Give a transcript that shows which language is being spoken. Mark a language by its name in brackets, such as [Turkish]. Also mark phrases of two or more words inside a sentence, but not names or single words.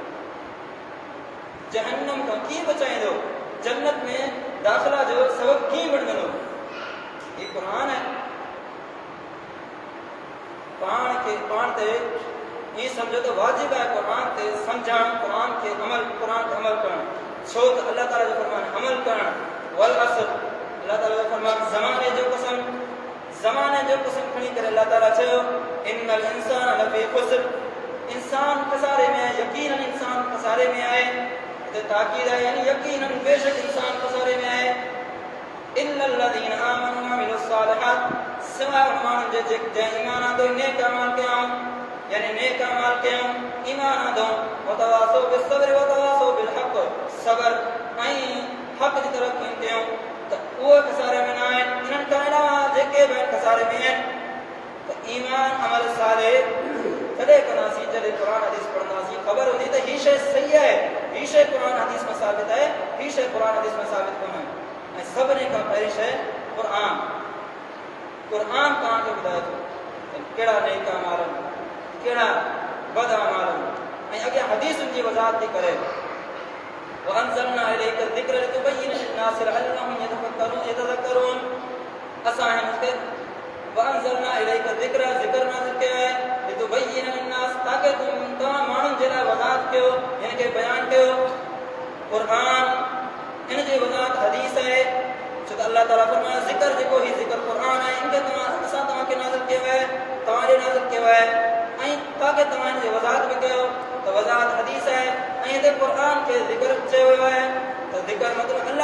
[Sindhi] जहन्नम खां कीअं बचाईंदो जन्नत में दाख़िला जो सबबु कीअं बणिजंदो ही क़ुरान आहे पाण ते ईअं सम्झो त वाजिबु आहे क़ुरान ते सम्झणु क़ुरान ते अमल करणु छो त अल्लाह ताला जो फरमान अमल करणु [Arabic] والعصر [Sindhi] अल्लाह ताला जो फरमान ज़माने जो क़सम खणी करे अल्लाह ताला चयो [Arabic] إن الإنسان لفي خسر [Sindhi] इंसान खसारे में आहे यकीनन इंसान खसारे में आहे हिते ताक़ीद आहे यानी यकीनन बेशक इंसान खसारे में आहे [Arabic] إلا الذين آمنوا وعملوا الصالحات [Sindhi] सवाइ उन माण्हुनि जे जंहिं ईमान आंदो नेक अमाल कयूं यानी नेक अमाल कयूं ईमान आंदो [Arabic] وتواصوا بالصبر وتواصوا بالحق [Sindhi] सब्र ऐं हक़ जी तरफ़ कयूं त उहे खसारे में न आहिनि इन्हनि खां अलावा जेके बि खसारे में आहिनि त ईमान अमल साले तॾहिं कंदासीं जॾहिं क़ुरान हदीस पढ़ंदासीं ख़बर हूंदी त हीअ शइ सही आहे हीअ शइ क़ुरान हदीस में साबित आहे हीअ शइ क़ुरान हदीस में साबित कोन्हे ऐं सभिनी खां पहिरीं शइ क़ुरान तव्हांखे ॿुधाए थो कहिड़ा नेक अमाल आहिनि कहिड़ा बद अमाल आहिनि ऐं अॻियां हदीसुनि जी वज़ाहत थी करे [Arabic] وأنزلنا إليك الذكر لتبين للناس لعلهم يتذكرون [Sindhi] असां हिनखे [Arabic] وأنزلنا إليك الذكر [Sindhi] ذکر نازل कयो आहे [Arabic] لتبين للناس [Sindhi] ताकि तव्हां माण्हुनि जे लाइ वज़ाहत कयो हिनखे बयानु कयो क़ुरान हिन जी वज़ाहत हदीस आहे छो त अल्लाह ताला फरमाए ज़िक्र जेको ही ज़िक्र क़ुरान आहे इनखे असां तव्हांखे नाज़िल कयो आहे तव्हांजे नाज़िल कयो आहे ऐं ताकि तव्हां हिन जी वज़ाहत बि कयो त वज़ाहत हदीस आहे ऐं हिते क़ुरान खे ज़िक्र चयो वियो आहे त ज़िक्र मतिलबु अल्लाह